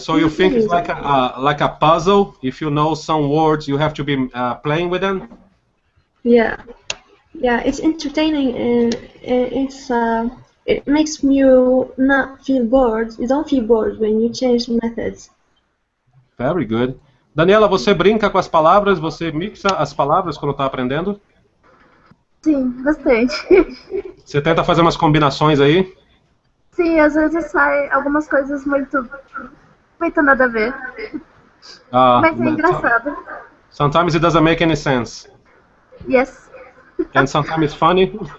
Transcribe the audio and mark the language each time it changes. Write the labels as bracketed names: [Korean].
[English] So you think it's like a puzzle? If you know some words, you have to be playing with them. Yeah. Yeah, it's entertaining and it makes you not feel bored. You don't feel bored when you change methods. Very good. [Portuguese] Daniela, você brinca com as palavras? Você mixa as palavras quando está aprendendo? Sim, bastante. Você tenta fazer umas combinações aí? Sim, às vezes sai algumas coisas muito nada a ver. Mas é engraçado. [English] Sometimes it doesn't make any sense. Yes. And sometimes it's funny.